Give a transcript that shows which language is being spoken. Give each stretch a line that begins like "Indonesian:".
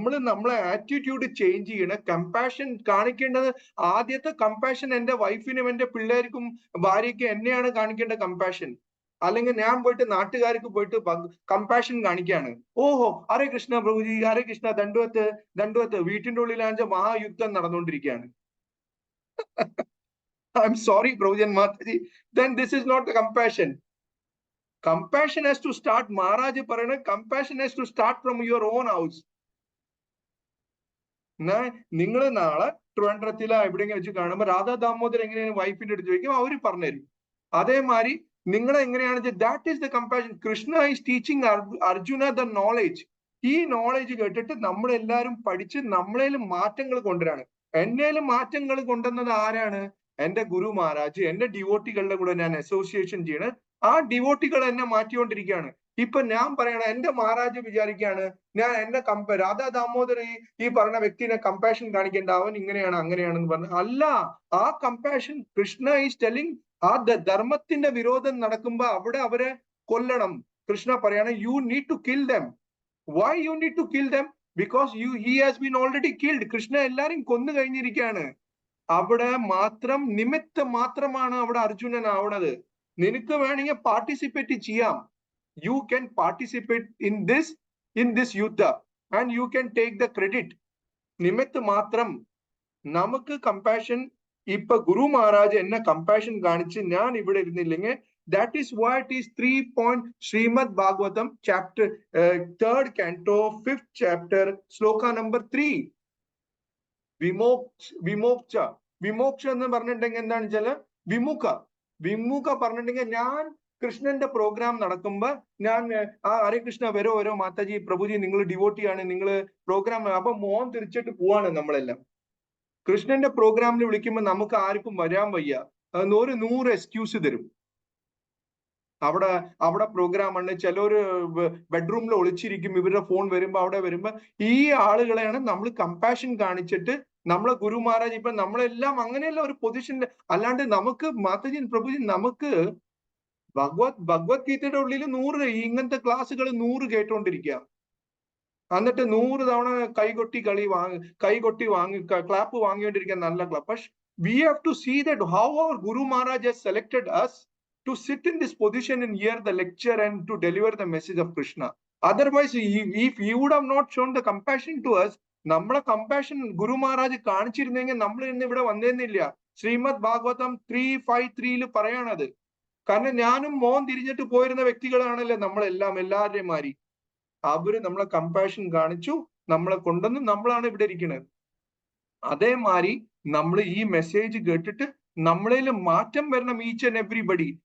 Malayalam: നമ്മളെ attitude change ചെയ്യണം. Compassion കാണിക്കേണ്ടത്, ആദ്യത്തെ കമ്പാഷൻ എന്റെ വൈഫിനും എന്റെ പിള്ളേർക്കും ഭാര്യയ്ക്കും എന്നെയാണ് കാണിക്കേണ്ട കമ്പാഷൻ. അല്ലെങ്കിൽ ഞാൻ പോയിട്ട് നാട്ടുകാർക്ക് പോയിട്ട് കമ്പാഷൻ കാണിക്കാണ്. ഓഹോ ഹരേ കൃഷ്ണ പ്രഭുജി, ഹരേ കൃഷ്ണ, ദണ്ഡവത്ത്. വീട്ടിന്റെ ഉള്ളിലാണെന്ന് മഹായുദ്ധം നടന്നുകൊണ്ടിരിക്കുകയാണ്.
English: I'm sorry Prabhujan Mataji, then this is not the compassion. Compassion has to start,
Malayalam: Maharaj പറയണ
English: compassion has to start from your own house.
Malayalam: നിങ്ങൾ നാളെ ട്രിവാൻഡ്രത്തിലോ എവിടെയെങ്കിലും വെച്ച് കാണുമ്പോൾ രാധാ ദാമോദർ എങ്ങനെയാണ് വൈഫിന്റെ അടുത്ത് ചോദിക്കും, അവര് പറഞ്ഞുതരും. അതേമാതിരി നിങ്ങൾ എങ്ങനെയാണെന്ന്
English: That is the compassion. Krishna is teaching Arjuna the knowledge.
Malayalam: ഈ നോളേജ് കേട്ടിട്ട് നമ്മളെല്ലാരും പഠിച്ച് നമ്മളേലും മാറ്റങ്ങൾ കൊണ്ടുവരാണ്. എന്നേലും മാറ്റങ്ങൾ കൊണ്ടുവന്നത് ആരാണ്? എന്റെ ഗുരു മഹാരാജ്. എന്റെ ഡിവോട്ടികളുടെ കൂടെ ഞാൻ അസോസിയേഷൻ ചെയ്യണ്. ആ ഡിവോട്ടികൾ എന്നെ മാറ്റിക്കൊണ്ടിരിക്കുകയാണ്. ഇപ്പൊ ഞാൻ പറയണ എന്റെ മഹാരാജ് വിചാരിക്കുകയാണ് ഞാൻ എന്നെ രാധാ ദാമോദർ ഈ പറഞ്ഞ വ്യക്തിനെ കമ്പാഷൻ കാണിക്കേണ്ട, അവൻ ഇങ്ങനെയാണ് അങ്ങനെയാണെന്ന് പറഞ്ഞു. അല്ല, ആ കമ്പാഷൻ കൃഷ്ണ
English: Is telling.
Malayalam: ആ ധർമ്മത്തിന്റെ വിരോധം നടക്കുമ്പോ അവിടെ അവരെ കൊല്ലണം. കൃഷ്ണ പറയാണ്
English: You need to kill them. Why you need to kill them? Because he has been already killed.
Malayalam: Krishna എല്ലാരും കൊന്നു കഴിഞ്ഞിരിക്കുകയാണ്. അവിടെ നിമിത്തം മാത്രമാണ് അവിടെ അർജുനൻ ആവണത്. നിനക്ക് വേണമെങ്കിൽ പാർട്ടിസിപ്പേറ്റ് ചെയ്യാം.
English: You can participate in this yuddha and you can take the credit.
Malayalam: നിമിത്ത് മാത്രം. നമുക്ക് കമ്പാഷൻ ഇപ്പൊ ഗുരു മഹാരാജ് എന്നെ കമ്പാഷൻ കാണിച്ച് ഞാൻ ഇവിടെ ഇരുന്നില്ലെങ്കിൽ
English: that is why it is 3 point Srimad Bhagavatam chapter 3rd canto 5th chapter sloka number 3
Malayalam: വിമോക്ഷ എന്ന് പറഞ്ഞിട്ടുണ്ടെങ്കിൽ എന്താണെന്ന് വെച്ചാല് വിമുഖ പറഞ്ഞിട്ടുണ്ടെങ്കിൽ ഞാൻ കൃഷ്ണന്റെ പ്രോഗ്രാം നടക്കുമ്പോ ഞാൻ ഹരേ കൃഷ്ണ വരോ മാതാജി പ്രഭുജി നിങ്ങൾ ഡിവോട്ടിയാണ് നിങ്ങൾ പ്രോഗ്രാം അപ്പൊ മോൻ തിരിച്ചിട്ട് പോവാണ് നമ്മളെല്ലാം. കൃഷ്ണന്റെ പ്രോഗ്രാമിന് വിളിക്കുമ്പോൾ നമുക്ക് ആർക്കും വരാൻ വയ്യ, 100 എക്സ്ക്യൂസ് തരും. അവിടെ പ്രോഗ്രാം ആണ്, ചിലര് ബെഡ്റൂമിൽ ഒളിച്ചിരിക്കും, ഇവരുടെ ഫോൺ വരുമ്പോ അവിടെ വരുമ്പോ ഈ ആളുകളെയാണ് നമ്മൾ കമ്പാഷൻ കാണിച്ചിട്ട് നമ്മളെ ഗുരു മഹാരാജ് ഇപ്പൊ നമ്മളെല്ലാം അങ്ങനെയല്ല ഒരു പൊസിഷനിൽ. അല്ലാണ്ട് നമുക്ക് മാതാജി പ്രഭുജി നമുക്ക് ഭഗവത്ഗീതയുടെ ഉള്ളിൽ 100 ഇങ്ങനത്തെ ക്ലാസ്സുകൾ 100 കേട്ടോണ്ടിരിക്കുക, എന്നിട്ട് 100 തവണ കൈകൊട്ടി വാങ്ങി ക്ലാപ്പ് വാങ്ങിക്കൊണ്ടിരിക്കുക, നല്ല ക്ലാപ്പ്.
English: പക്ഷെ we have to see that how our Guru Maharaj has selected us to sit in this position and hear the lecture and to deliver the message of Krishna. Otherwise, if he would have not shown the compassion to us,
Malayalam: നമ്മളെ compassion ഗുരു മഹാരാജ് കാണിച്ചിരുന്നെങ്കിൽ നമ്മൾ ഇന്ന് ഇവിടെ വന്നേന്നില്ല. ശ്രീമദ് ഭാഗവതം 3:5-3 പറയാണത്. കാരണം ഞാനും മോൻ തിരിഞ്ഞിട്ട് പോയിരുന്ന വ്യക്തികളാണല്ലോ നമ്മളെല്ലാം, എല്ലാവരുടെയും മാതിരി. അവര് നമ്മളെ കമ്പാഷൻ കാണിച്ചു, നമ്മളെ കൊണ്ടുവന്ന് നമ്മളാണ് ഇവിടെ ഇരിക്കുന്നത്. അതേമാതിരി നമ്മൾ ഈ മെസ്സേജ് കേട്ടിട്ട് നമ്മളിൽ മാറ്റം വരണം.
English: Each and everybody.